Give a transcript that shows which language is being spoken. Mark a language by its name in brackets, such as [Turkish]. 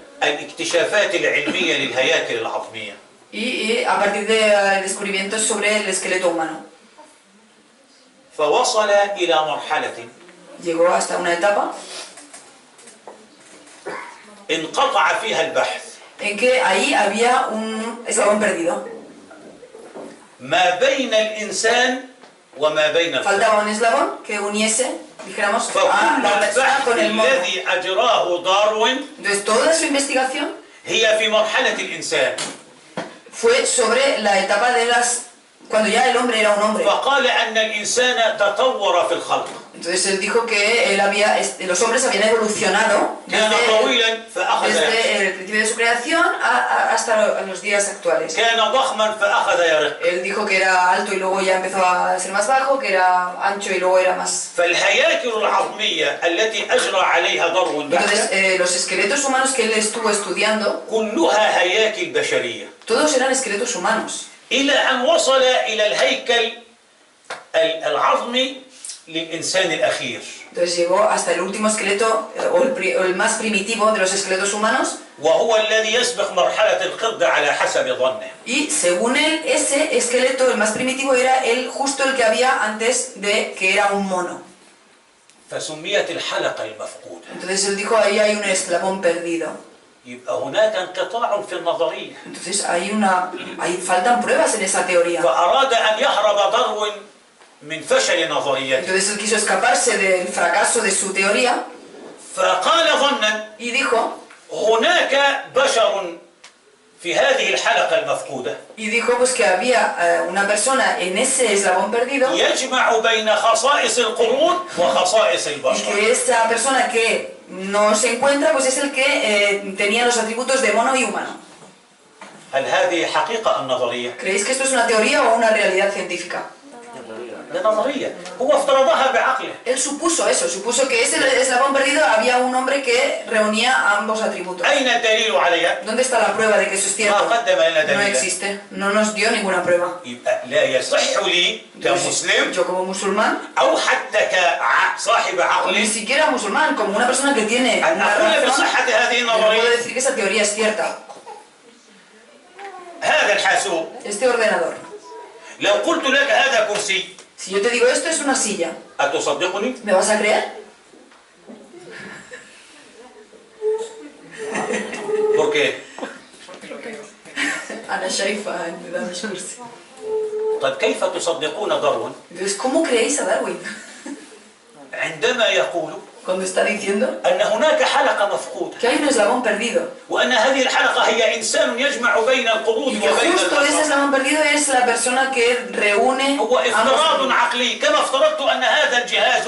[Arabic] الاكتشافات العلمية للهياكل العظمية. [Spanish] y a partir de descubrimientos sobre el esqueleto humano. [Arabic] فوصل إلى مرحلة [Spanish] Llegó hasta una etapa [Arabic] انقطع فيها البحث [Spanish] en que ahí había un eslabón perdido. [Arabic] ما بين الإنسان وما بين الخلق. [Spanish] Faltaba un eslabón que uniese, dijéramos, a [Arabic] فكل [Spanish] la persona [Arabic] البحث [Spanish] con el mono. [Arabic] الذي أجراه داروين [Spanish] Entonces toda su investigación [Arabic] هي في مرحلة الإنسان. [Spanish] fue sobre la etapa de cuando ya el hombre era un hombre. [Arabic] فقال أن الإنسان تطور في الخلق. [Spanish] Entonces él dijo que los hombres habían evolucionado [Arabic] كان طويلا فأخذ [Spanish] desde el principio de su creación hasta los días actuales. [Arabic] كان ضخما فأخذ يرق. [Spanish] Él dijo que era alto y luego ya empezó a ser más bajo, que era ancho y luego era más... [Arabic] فالهياكل العظمية التي أجرى عليها داروين بحثا [Spanish] Entonces los esqueletos humanos que él estuvo estudiando, [Arabic] كلها هياكل بشرية. [Spanish] todos eran esqueletos humanos. [Arabic] إلى أن وصل إلى الهيكل العظمي للإنسان الأخير. [Spanish] Entonces llegó hasta el último esqueleto, o el más primitivo de los esqueletos humanos, [Arabic] وهو الذي يسبق مرحلة القردة على حسب ظنه. [Spanish] y según él, ese esqueleto, el más primitivo, era justo el que había antes de que era un mono. [Arabic] فسميت الحلقة المفقودة. [Spanish] Entonces él dijo, ahí hay un eslabón perdido. [Arabic] يبقى هناك انقطاع في النظرية. [Spanish] Entonces faltan pruebas en esa teoría. [Arabic] فأراد أن يهرب داروين من فشل نظريته. [Spanish] Entonces él quiso escaparse del fracaso de su teoría [Arabic] فقال ظنا [Spanish] y dijo, [Arabic] هناك بشر في هذه الحلقة المفقودة [Spanish] Y dijo pues que había una persona en ese eslabón perdido [Arabic] يجمع بين خصائص القرون وخصائص [Spanish] y [Arabic] البشر. [Spanish] que esa persona que no se encuentra pues es el que tenía los atributos de mono y humano. [Arabic] هل هذه حقيقة أم نظرية؟ [Spanish] ¿Creéis que esto es una teoría o una realidad científica? [Arabic] لا نظرية، هو افترضها بعقله. [Spanish] Él supuso eso, supuso que ese eslabón perdido había un hombre que reunía ambos atributos. [Arabic] أين الدليل عليها؟ [Spanish] ¿Dónde está la prueba de que eso es [Arabic] ما [Spanish] cierto? [Arabic] قدم لنا [Spanish] No [Arabic] دليلا. [Spanish] existe, no nos dio ninguna prueba. [Arabic] يبقى لا يصح لي كمسلم [Spanish] Yo como musulmán, [Arabic] أو حتى كصاحب [Spanish] o ni [Arabic] عقل [Spanish] siquiera musulmán, como una persona que tiene [Arabic] أن [Spanish] una [Arabic] أقول [Spanish] razón, [Arabic] بصحة هذه [Spanish] yo no puedo [Arabic] النظرية. [Spanish] decir que esa teoría es cierta. [Arabic] هذا الحاسوب [Spanish] Este ordenador, [Arabic] لو قلت لك هذا كرسي [Spanish] si yo te digo esto es una silla, [Arabic] أتصدقني؟ [Spanish] ¿me vas a creer? ¿Por qué؟ Ana Shaifa me da mi cursi. [Arabic] طيب كيف تصدقون داروين [Spanish] Entonces, ¿cómo creéis a Darwin? [Arabic] عندما يقول [Spanish] Cuando está diciendo [Arabic] أن هناك حلقة مفقودة [Spanish] que hay un eslabón perdido. [Arabic] وأن هذه الحلقة هي إنسان يجمع بين القرون [Spanish] Y que [Arabic] وبين [Spanish] justo ese [Arabic] البشر. [Spanish] eslabón perdido es la persona que reúne [Arabic] هو افتراض [Spanish] ambos. [Arabic] عقلي كما افترضت أن هذا الجهاز